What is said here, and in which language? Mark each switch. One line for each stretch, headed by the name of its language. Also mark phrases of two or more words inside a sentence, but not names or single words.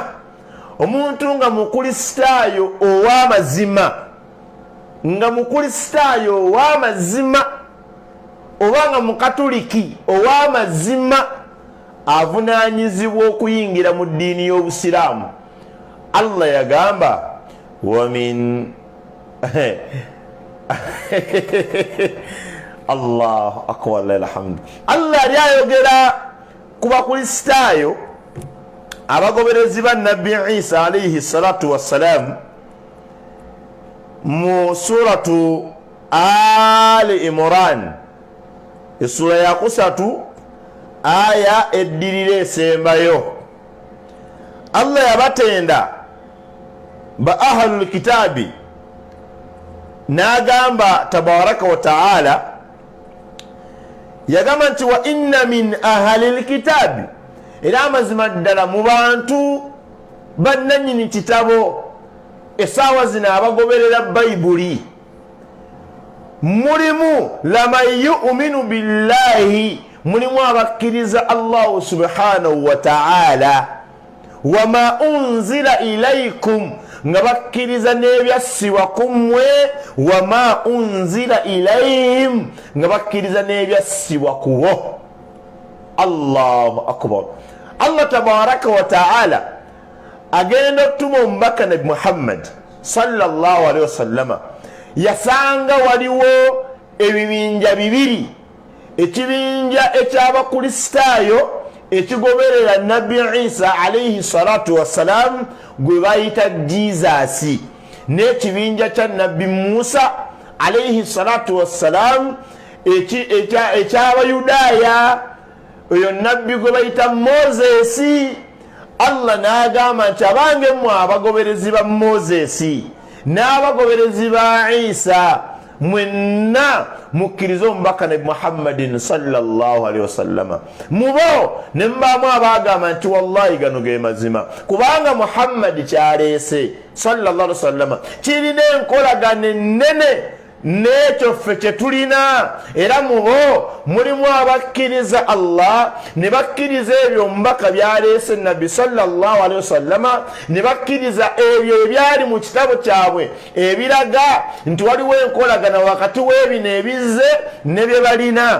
Ganda: Omuntu nga mukristaayo ow'amazima, nga mukristaayo ow'amazima oba nga mukatuliki ow'amazima avunaanyizibwa okuyingira mu ddiini y'obusiraamu. Allah yagamba
Arabic: ومن الله أكبر الحمد.
Ganda: Allah yali ayogera ku bakristaayo abagoberezi ba nabbi Isa
Arabic: عليه الصلاة والسلام
Ganda: mu suratu Ali Imran esura ya kusatu aya eddirire esembayo Allah yabatenda ba
Arabic: أهل الكتاب
Ganda: nagamba
Arabic: تبارك وتعالى
Ganda: yagamba nti
Arabic: وإن من أهل الكتاب
Ganda: era amazima ddala mu bantu bannanyini kitabo esaawa zino abagoberera bayibuli mulimu
Arabic: لمن يؤمن بالله
Ganda: mulimu abakkiriza
Arabic: الله سبحانه وتعالى وما أنزل إليكم
Ganda: nga bakkiriza n'ebyassibwa kummwe
Arabic: وما أنزل إليهم
Ganda: nga bakkiriza n'ebyassibwa kubo.
Arabic: الله أكبر.
Ganda: Allah
Arabic: تبارك وتعالى
Ganda: agenda okutuma omubaka nabi Muhammad sallallahu
Arabic: عليه وسلم
Ganda: yasanga waliwo ebibinja bibiri, ekibinja eky'abakristaayo ekigoberera nabbi Isa
Arabic: عليه الصلاة والسلام
Ganda: gwe bayita Jesus, n'ekibinja kya nabbi Musa
Arabic: عليه الصلاة والسلام
Ganda: eky'abayudaaya oyo nabbi gwe bayita Moses. Allah n'agamba nti abange mmwe abagoberezi ba Moses n'abagoberezi ba Isa mwenna mukkirize omubaka nabi Muhammadin
Arabic: صلى الله عليه وسلم.
Ganda: Mubo ne mbaamu abaagamba nti wallahi gano ge mazima, kubanga Muhammad kyaleese
Arabic: صلى الله عليه وسلم
Ganda: kirina enkolagana ennene n'ekyo ffe kye tulina. Era mubo mulimu abakkiriza Allah ne bakkiriza ebyo omubaka byaleese nabbi
Arabic: صلى الله عليه وسلم,
Ganda: ne bakkiriza ebyo ebyali mu kitabo kyabwe ebiraga nti waliwo enkolagana wakati w'ebino ebizze ne bye balina.